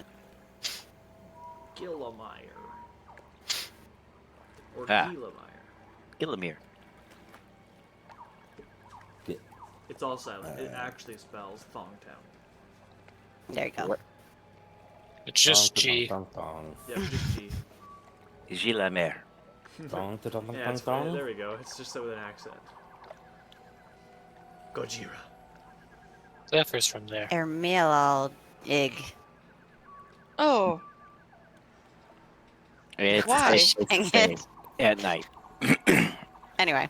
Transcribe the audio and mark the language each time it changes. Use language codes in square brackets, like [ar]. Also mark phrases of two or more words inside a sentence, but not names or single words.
[en] Gillamire. Or Ah. Gillamire. Gillamere. It's all silent. It actually spells Thongtown. There you go. What? It's just Dong, G. dong, dong, Yeah, just G. Gillamere. dong, dong, dong, Yeah, it's dong, fine. dong. There we go. It's just with an accent. Gojira. Zephyr's from there. Ermilal Ig. Oh, It's, Why? It's, Dang the same. it. At night. Anyway,